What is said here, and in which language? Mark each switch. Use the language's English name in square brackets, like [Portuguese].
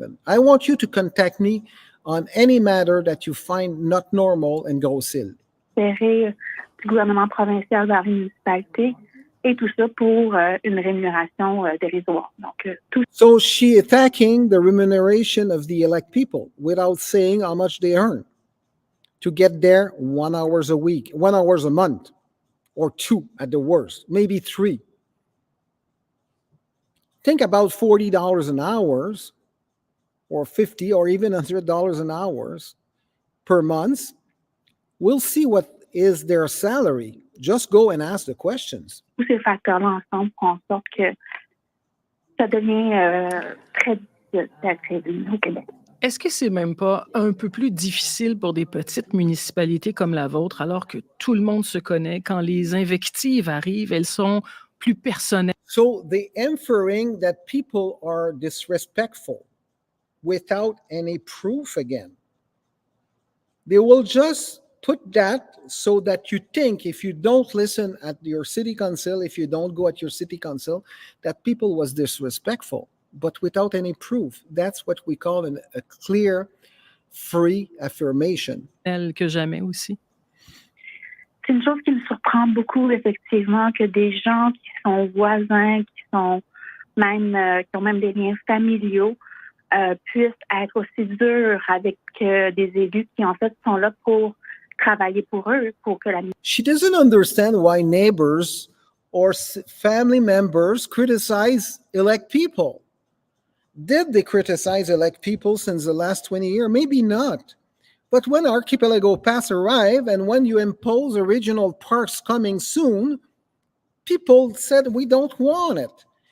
[English] I want you to contact me on any matter that you find not normal in Grosse Île. [French] Du gouvernement provincial vers la municipalité, et tout ça pour une rémunération dérisoire. Donc, tout. [English] So she attacking the remuneration of the elect people without saying how much they earn to get there 1 hour a week, 1 hour a month, or 2 at the worst, maybe 3. Think about $40 an hour, or $50, or even $100 an hour per month. We'll see what is their salary. Just go and ask the questions. [French] Tous ces facteurs-là ensemble font en sorte que ça devient très difficile d'accéder au Québec. Est-ce que c'est même pas un peu plus difficile pour des petites municipalités comme la vôtre, alors que tout le monde se connaît, quand les invectives arrivent, elles sont plus personnelles? [English] So they inferring that people are disrespectful without any proof again. They will just put that so that you think if you don't listen at your city council, if you don't go at your city council, that people was disrespectful, but without any proof. That's what we call a clear, free affirmation. [French] Que jamais aussi. C'est une chose qui me surprend beaucoup, effectivement, que des gens qui sont voisins, qui sont même, qui ont même des liens familiaux, puissent être aussi durs avec des élus qui, en fait, sont là pour travailler pour eux, pour que la... [English] She doesn't understand why neighbors or family members criticize elect people. Did they criticize elect people since the last 20 years? Maybe not. But when Archipelago Pass arrived and when you impose original parks coming soon, people said, we don't want it.